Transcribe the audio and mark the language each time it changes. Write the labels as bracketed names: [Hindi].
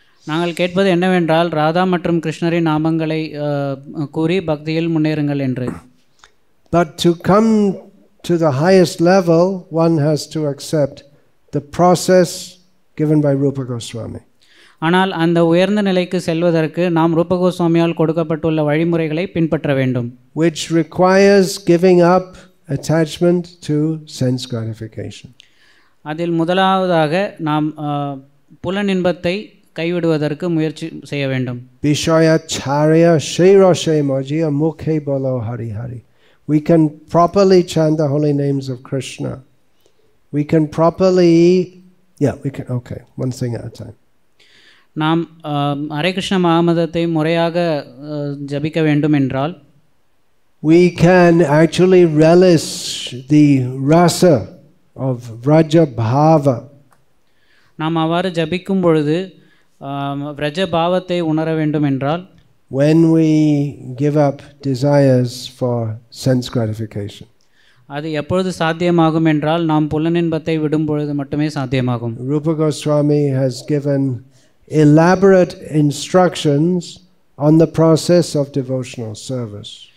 [Tamil] நாங்கள் கேட்பது என்னவென்றால் ராதா மற்றும் கிருஷ்ணரின் நாமங்களை கூறி பக்தியில் முன்னேறுங்கள் என்று. [English] But to come to the highest level, one has to accept the process given by Rupa Goswami. [Tamil] ஆனால் அந்த உயர்ந்த நிலைக்கு செல்வதற்கு நாம் ரூப கோஸ்வாமியால் கொடுக்கப்பட்டுள்ள வழிமுறைகளை பின்பற்ற வேண்டும். [English] Which requires giving up attachment to sense gratification. [Tamil] அதில் முதலாவதாக நாம் புலனின்பத்தை கைவிடுவதற்கு முயற்சி செய்ய வேண்டும். [Bangla] Vishaya charya shairoshe mojiya mukhe bolo hari hari. [English] we can properly chant the holy names of Krishna. We can properly, we can, okay, one thing at a time. [Tamil] நாம் ஹரே கிருஷ்ண மகாமதத்தை முறையாக ஜபிக்க வேண்டும் என்றால் [English] we can actually relish the rasa of Vraja Bhava. [Tamil] நாம் அவ்வாறு ஜபிக்கும் பொழுது விரஜ பாவத்தை உணர வேண்டும் என்றால் [English] when we give up desires for sense gratification. [Tamil] அது எப்பொழுது சாத்தியமாகும் என்றால் நாம் புலனின்பத்தை விடும் பொழுது மட்டுமே சாத்தியமாகும். [English] Rupa Goswami has given elaborate instructions on the process of devotional service.